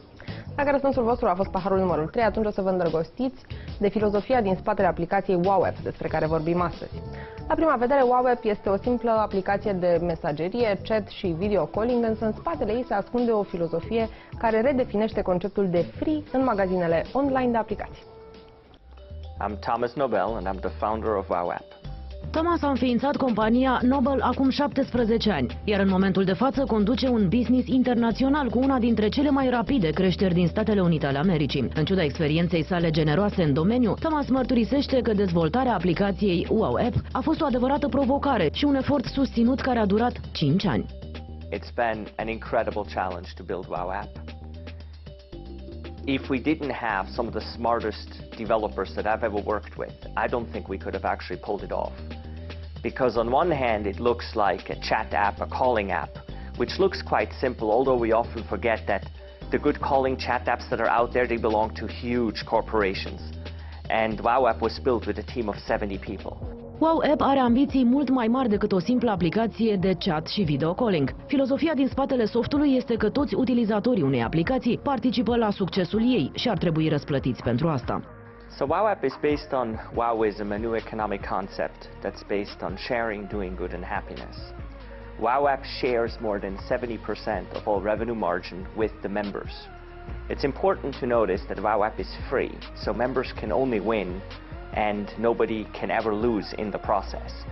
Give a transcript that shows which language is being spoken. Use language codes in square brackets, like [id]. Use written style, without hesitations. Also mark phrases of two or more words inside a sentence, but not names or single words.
[ro] Dacă răspunsul vostru a fost paharul numărul 3, atunci o să vă îndrăgostiți de filozofia din spatele aplicației WowApp, despre care vorbim astăzi. La prima vedere, WowApp este o simplă aplicație de mesagerie, chat și [en] video calling, [ro] însă în spatele ei se ascunde o filozofie care redefinește conceptul de free în magazinele online de aplicații. [en] I'm Thomas Nobel and I'm the founder of WowApp. [ro] Thomas a înființat compania Nobel acum 17 ani, iar în momentul de față conduce un business internațional cu una dintre cele mai rapide creșteri din Statele Unite ale Americii. În ciuda experienței sale generoase în domeniu, Thomas mărturisește că dezvoltarea aplicației WowApp a fost o adevărată provocare și un efort susținut care a durat 5 ani. [en] It's been an incredible challenge to build WowApp. If we didn't have some of the smartest developers that I've ever worked with, I don't think we could have actually pulled it off. Because on one hand, it looks like a chat app, a calling app, which looks quite simple, although we often forget that the good calling chat apps that are out there, they belong to huge corporations. And WowApp was built with a team of 70 people. [ro] WowApp are ambiții mult mai mari decât o simplă aplicație de chat și [en] video calling. [ro] Filozofia din spatele softului este că toți utilizatorii unei aplicații participă la succesul ei și ar trebui răsplătiți pentru asta. [en] So WowApp is based on Wowism, a new economic concept that's based on sharing, doing good and happiness. WowApp shares more than 70% of all revenue margin with the members. It's important to notice that WowApp is free, so members can only win and nobody can ever lose in the process.